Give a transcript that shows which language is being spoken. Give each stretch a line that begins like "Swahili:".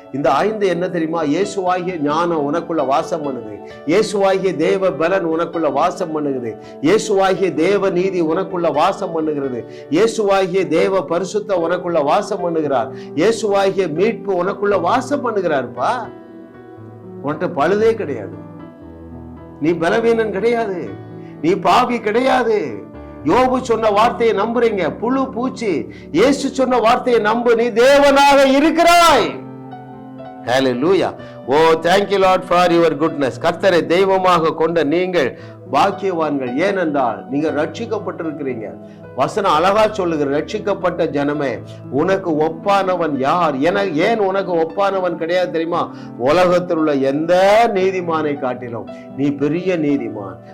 Tamil: இந்த 5 என்ன தெரியுமா? இயேசுவாகிய ஞானம் உனக்குள்ள வாசம் பண்ணுது, இயேசுவாகிய தேவ பலன் உனக்குள்ள வாசம் பண்ணுகிறது, இயேசுவாகிய தேவ நீதி உனக்குள்ள வாசம் பண்ணுகிறது, இயேசுவாகிய தேவ பரிசுத்த உனக்குள்ள வாசம் பண்ணுகிறார், இயேசுவாகிய மீட்பு உனக்குள்ள வாசம் பண்ணுகிறார்ப்பா. உன்கிட்ட பழுதே கிடையாது, நீ பலவீனன் கிடையாது, நீ பாவி கிடையாது. யோபு சொன்ன வார்த்தையை நம்புறீங்க, புழு பூச்சி. இயேசு சொன்ன வார்த்தையை நம்பு, நீ தேவனாக இருக்கிறாய். ஹalleluya.
English: Oh thank you Lord for your goodness.
Tamil: கர்த்தரை தெய்வமாக கொண்ட நீங்கள் பாக்கியவான்கள். ஏனென்றால் நீங்க ரட்சிக்கப்பட்டிருக்கிறீங்க. வசனம் அழகா சொல்லுகிற, ரட்சிக்கப்பட்ட ஜனமே உனக்கு ஒப்பானவன் யார்? ஏன் உனக்கு ஒப்பானவன் கிடையாது தெரியுமா? உலகத்தில் உள்ள எந்த நீதிமானை காட்டிலும் நீ பெரிய நீதிமான்.